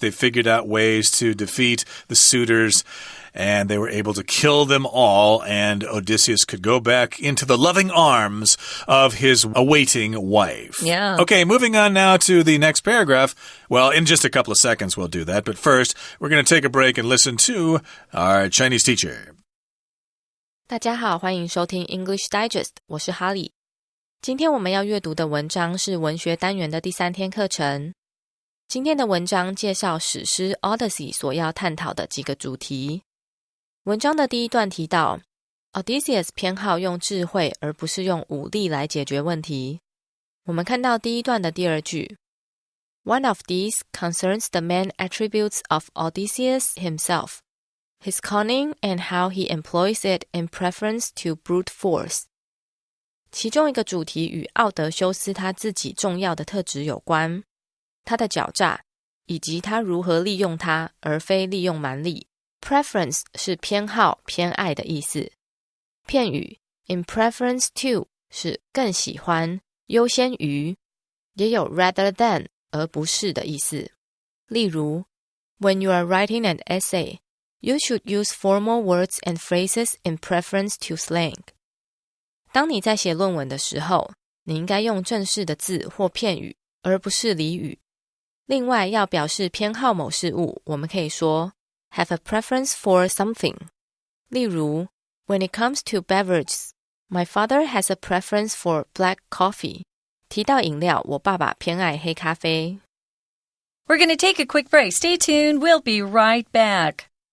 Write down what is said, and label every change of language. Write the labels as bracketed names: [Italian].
[English] They figured out ways to defeat the suitors. And they were able to kill them all, and Odysseus could go back into the loving arms of his awaiting wife. Yeah. Okay, moving on now to the next paragraph. Well, in just a couple of seconds we'll do that, but first, we're going to take a break and listen to our Chinese teacher. [Chinese] 大家好，欢迎收听 English Digest， 我是哈利。今天我们要阅读的文章是文学单元的第3天课程。今天的文章介绍史诗 Odyssey 所要探讨的几个主题。文章的第一段提到 Odysseus 偏好用智慧而不是用武力来解决问题。我们看到第一段的第二句 [English] One of these concerns the main attributes of Odysseus himself, his cunning and how he employs it in preference to brute force. [Chinese] 其中一个主题与奥德修斯他自己重要的特质有关，他的狡诈以及他如何利用它而非利用蛮力。 Preference 是偏好、偏爱的意思。片语 in preference to 是更喜欢、优先于，也有 rather than 而不是的意思。例如 [English] When you are writing an essay, you should use formal words and phrases in preference to slang. [Chinese] 当你在写论文的时候，你应该用正式的字或片语，而不是俚语。另外，要表示偏好某事物，我们可以说 [English] have a preference for something. [Chinese] 例如 [English] When it comes to beverages, my father has a preference for black coffee. [Chinese] 提到饮料，我爸爸偏爱黑咖啡。 [English] We're going to take a quick break. Stay tuned. We'll be right back.